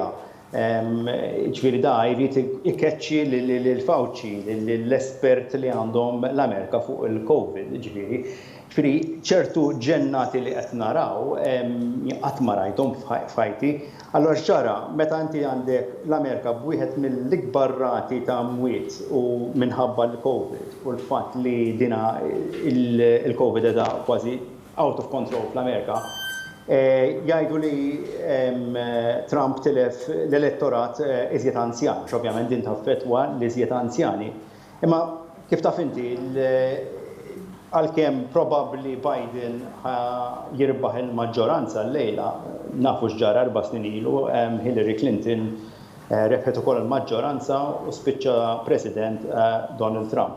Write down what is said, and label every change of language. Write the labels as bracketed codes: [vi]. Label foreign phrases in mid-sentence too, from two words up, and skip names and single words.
[mt] Ġifieri da jrid ikeċċi lil Fauci, l-espert li għandhom l-Amerika fuq il-COVID, ġifieri ċertu ġennati li qed naraw qatt ma rajthom f'ħajti. Allora ġara, meta inti għandek l-Amerika b'wieħed mill-ikbar rati ta' mwiet u minħabba l-COVID u l-fatt li dina il-COVID edha kważi [en] out of control [mt] fl-Amerika, jgħidu li Trump tilef l-elettorat iżjed anzjan, x'ovvjament din taffettwa l-iżjed anzjani. Imma kif taf inti għalkemm probabbli Biden jirbaħ il-maġġoranza l-lejla, nafu x'ġara 4 snin ilu, Hillary Clinton rebħet ukoll il-maġġoranza u spiċċa President Donald Trump.